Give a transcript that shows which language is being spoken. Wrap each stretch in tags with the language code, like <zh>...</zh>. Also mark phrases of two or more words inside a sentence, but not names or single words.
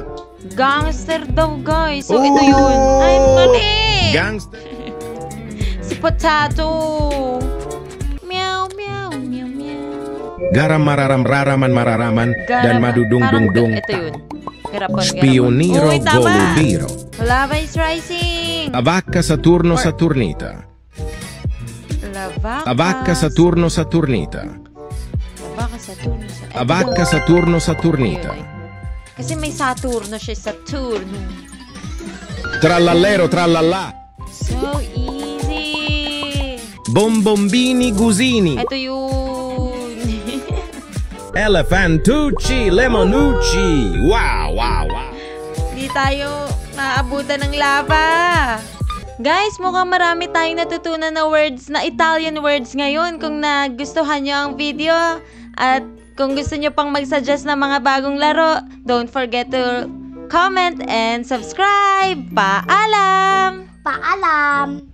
<tl>Gangster daw, guys. So, ito yun. Ay, mali. Gangster. Si Potato. Meow. Garam Mararam Mararaman dan Madudung Dung Dung. Ito yun. Garapon. Spioniro Uy, tama. Golubiro.</tl> <en>Lava is rising.</en> <tl>La vacca Saturno Saturnita. La vacca Saturno Saturnita. La vacca Saturno Saturnita. Kasi may Saturno siya, Saturno. Trallallero trallallà.</tl> <en>So easy.</en> <tl>Bombombini Gusini. Ito yun. Elefantucci Lemonucci. Wow. Di tayo maabutan ng lava. Guys, mukhang marami tayong natutunan na words, na</tl> <en>Italian words</en> <tl>ngayon. Kung nagustuhan nyo ang video at kung gusto nyo pang mag-suggest ng mga bagong laro,</tl> <en>don't forget to comment and subscribe.</en> <tl>Paalam!</tl>